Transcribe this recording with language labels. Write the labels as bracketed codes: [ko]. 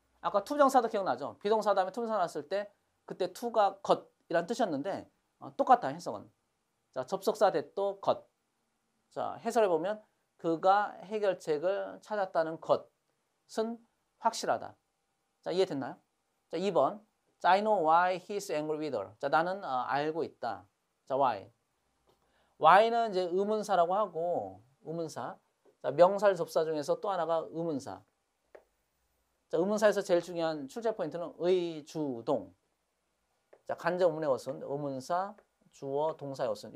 [ko] 아까 투정사도 기억나죠? 비동사 다음에 투정사 나왔을 때 그때 투가 겉이란 뜻이었는데 똑같다 해석은. 자, 접속사 that도 것. 자, 해설해보면 그가 해결책을 찾았다는 것은 확실하다. 자, 이해됐나요? 자, 2번. [en] 자, I know why he's angry with her. [ko] 자, 나는 알고 있다. 자, why. why는 이제 의문사라고 하고 의문사. 자, 명사절 접사 중에서 또 하나가 의문사. 자, 의문사에서 제일 중요한 출제 포인트는 의주동. 자, 간접 의문의 어순, 의문사, 주어, 동사의 어순.